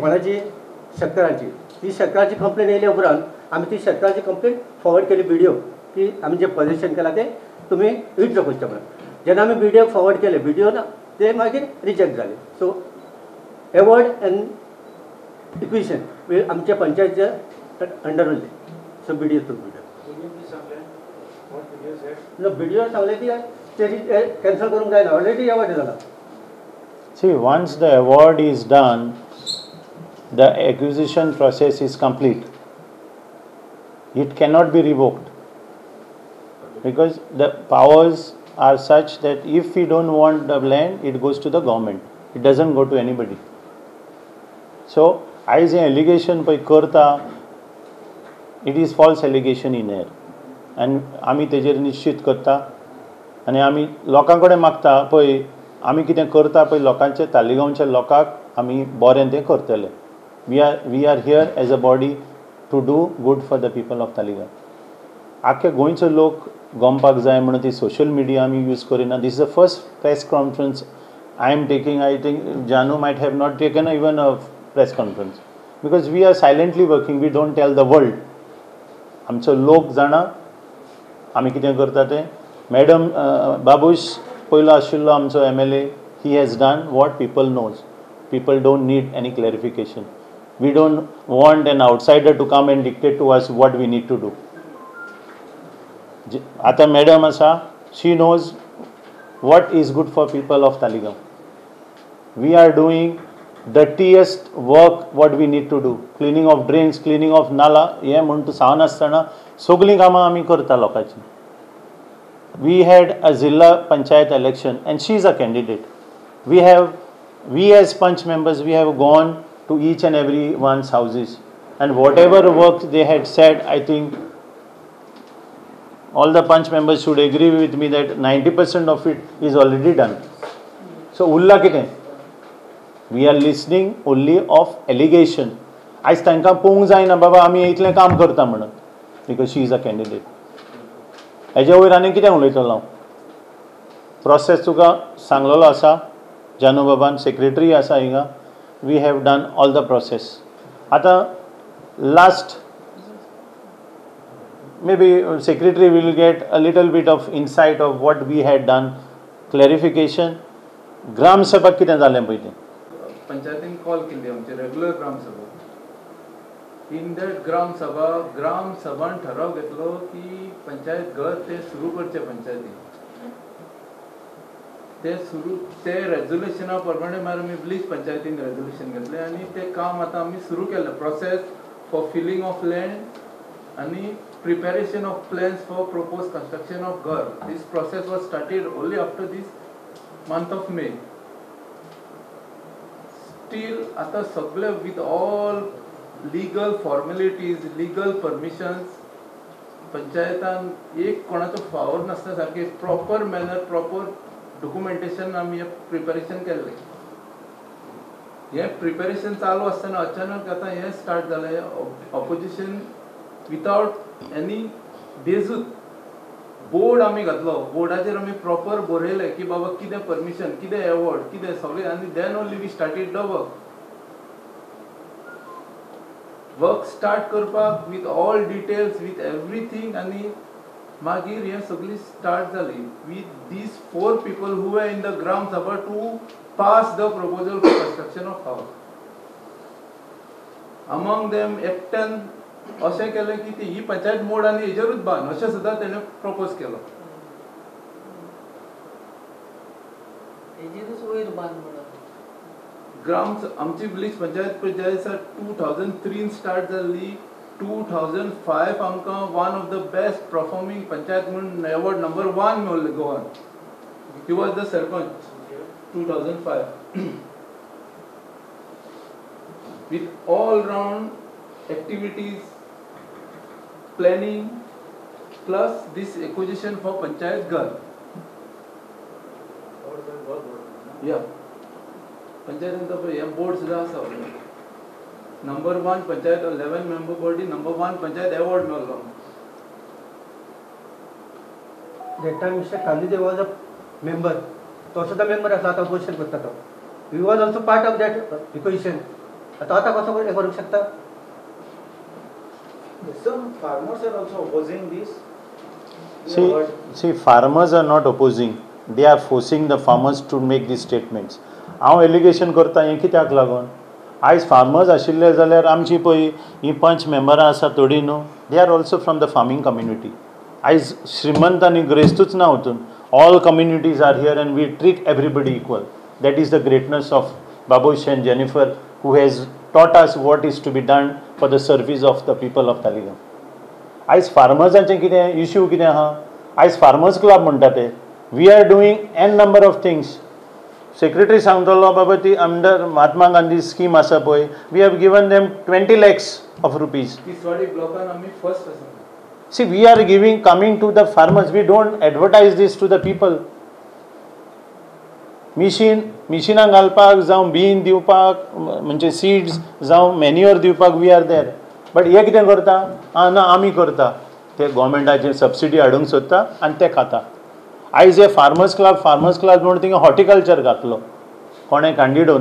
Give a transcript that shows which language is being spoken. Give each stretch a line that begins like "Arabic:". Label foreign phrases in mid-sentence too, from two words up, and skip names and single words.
Konkani: कोणाची शेतकारांची ती शेतकाराची कंप्लेंट येयल्या उपरांत आमी ती शेतकाराची कंप्लेंट फॉरवर्ड केली BDO की आमी जे पोजिशन केलां तें तुमी विथड्रॉ करचें म्हणून जेन्ना आमी BDO फॉरवर्ड केले BDO ना ते मागीर रिजेक्ट जाले सो
English: award and acquisition
Konkani: आमच्या पंचायतीच्या अंडर उरले सो BDO थ्रू BDO सांगले की कॅन्सल करूंक जायना
English: already award
Konkani: जाला
English: See, once the award is done, the acquisition process is complete. It cannot be revoked because the powers are such that if we don't want the land, it goes to the government. It doesn't go to anybody. So, as an allegation by Kurta, it is false allegation in air.
Konkani: And आमी तेजेर निश्चित करता आनी आमी लोकां कडेन मागता पळय आमी कितें करता पळय लोकांचे तालिगांवच्या लोकांक आमी बरें तें करतले
English: we are here as a body to do good for the people of Taligaon
Konkani: आख्खे गोंयचो लोक गमपाक जाय म्हणून ती
English: social media
Konkani: आमी यूज करिना
English: this is the first press conference I am taking I think Janu might have not taken even a press conference because we are silently working we don't tell the world
Konkani: आमचो लोक जाणा आमी कितें करता तें मॅडम बाबूश पयलो आशिल्लो आमचो MLA
English: he has done what people knows people don't need any clarification we don't want an outsider to come and dictate to us what we need to do
Konkani: आता मॅडम आसा
English: she knows what is good for people of Taligaon we are doing dirtiest work what we need to do cleaning of drains cleaning of nala
Konkani: हे म्हणून तूं सांगनासतना सगळीं कामां आमी करता लोकांची
English: we had a Zilla Panchayat election and she is a candidate. We as Panch members, we have gone to each and every one's houses and whatever work they had said, I think all the Panch members should agree with me that 90% of it is already done.
Konkani: So उरला कितें?
English: We are listening only of allegation.
Konkani: आयज तांकां पळोवंक जायना बाबा आमी इतलें काम करता म्हणून,
English: because she is a candidate.
Konkani: हेजे वयर आनी कितें उलयतलो हांव? प्रोसेस तुका सांगलेलो आसा, जानू बाबान सेक्रेटरी आसा हिंगा,
English: we have done all the process. आतां लास्ट maybe secretary will get a little bit of insight of what we had done, clarification.
Konkani: ग्राम सभा कितें जालें पळय तें पंचायतीन कॉल केल्ली आमची रेग्युलर ग्राम सभा.
English: in that
Konkani: ग्राम सभान ठराव घेतलो की पंचायत घर ते सुरू करचे पंचायतीन. ते रेजोल्युशना प्रमाणे मागीर आमी ब्लीच पंचायतीन रेजोल्युशन घेतलें आनी तें काम आतां आमी सुरू केलें.
English: process for filling of land आनी preparation of plans for proposed construction of Ghar. This process was started only after this month of May. Still,
Konkani: आता सगळे
English: with all legal formalities, legal permissions,
Konkani: पंचायतान एक कोणाचो फावर नासता सारके
English: proper manner, proper documentation
Konkani: आमी प्रिपरेशन केल्लें. हे प्रिपरेशन चालू आसतना अचानक आता हे स्टार्ट जालें.
English: opposition without any
Konkani: डेजूच बोर्ड आमी घातलो. बोर्डाचेर आमी प्रॉपर बरयलें की बाबा कितें परमिशन, कितें एवॉर्ड, कितें सगळें, आनी
English: then only we started the work
Konkani: स्टार्ट करपाक
English: with all details, with everything.
Konkani: आनी मागीर हें सगळी स्टार्ट जाली
English: with this 4 people who were in the ग्राम सभा to pass the proposal for construction of house. among them
Konkani: एकट्यान अशें केलें की ही पंचायत मोड आनी हेजेरूच बांद अशें सुद्दां तेणें प्रपोज केलो. ग्राम आमची ब्लीच पंचायत पळय जी आसा 2003 स्टार्ट जाल्ली. 2005 आमकां
English: one of the best performing Panchayat
Konkani: म्हणून
English: award number 1
Konkani: मेळ्ळें गोवान.
English: he was the Sarpanch 2005 with all round activities, planning plus this acquisition for Panchayat Ghar. Yeah. Panchayat and the board
Konkani: सुद्धा आसा.
English: Number 1 Panchayat 11 member body, number 1 Panchayat award मेळ्ळो. That time Mr. Kandide was a member.
Konkani: तो सुद्धा member आसा, आता opposition करता तो.
English: We was also part of that acquisition.
Konkani: आता कसं करू शकता?
English: Some farmers are also opposing this. See, farmers are not opposing. They are forcing the farmers to make these statements.
Konkani: हांव एलिगेशन करता हें कित्याक लागून? आयज फार्मर्स आशिल्ले जाल्यार आमची पळय ही 5 मेंबरां आसा थोडी न्हू,
English: they are also from the farming community.
Konkani: आयज श्रीमंत आनी ग्रेस्तूच ना वचून
English: all communities are here and we treat everybody equal. that is the greatness of Babush and Jennifer who has taught us what is to be done for the service of the people of Talegaon.
Konkani: आयज फार्मर्सांचें कितें इश्यू कितें आहा? आयज
English: farmers club
Konkani: म्हणटा ते
English: we are doing a number of things.
Konkani: सेक्रेटरी सांगतलो बाबा ती अंडर महात्मा गांधी स्कीम आसा पळय,
English: we have given them 20 lakhs of rupees.
Konkani: तिसवाडी ब्लॉकान आमी फर्स्ट आसा.
English: See, we are coming to the farmers. We don't advertise this to the people.
Konkani: मिशिनां घालपाक जावं बीन दिवपाक म्हणजे सीड्स जावं मॅन्युअर दिवपाक
English: we are there.
Konkani: बट हे कितें करता? ना आमी करता. ते गव्हर्मेंटाचेर सबसिडी हाडूंक सोदता आनी ते खाता. आयज हे
English: farmers club
Konkani: म्हणून थिंगा हॉर्टिकल्चर घातलो कोणें कांडिडोन.